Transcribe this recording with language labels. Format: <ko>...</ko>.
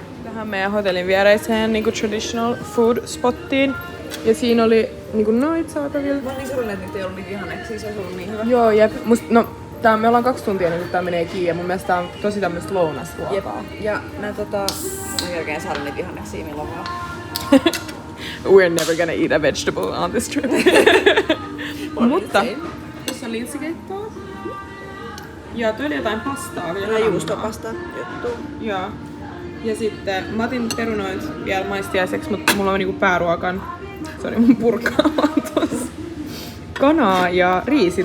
<fi>Tähän meidän hotellin viereiseen niinku traditional food spottiin. Ja siinä oli niinku noit saatavilla. Mä oon niin surullinen, että niitä ei ollut niin vihanneksia, se olisi ollut niin hyvä. Joo, jep. Me ollaan 2 tuntia niin kun tää menee kiinni ja mun mielestä tää on tosi tämmöstä lounasruokaa. Ja mä mä kerkeen saada niitä vihanneksia milloin vaan.</fi> <en>We're never gonna eat a vegetable on this trip.</en> <fi>Mutta tässä on linssikeittoa. Ja toi oli jotain pastaa vielä. Ja juustopasta juttu. Joo. Ja sitten mä otin perunoit vielä maistiaiseksi, mutta mulla on niinku pääruokan. Se oli mun purkaamaan tossa. Kanaa ja riisi.</fi>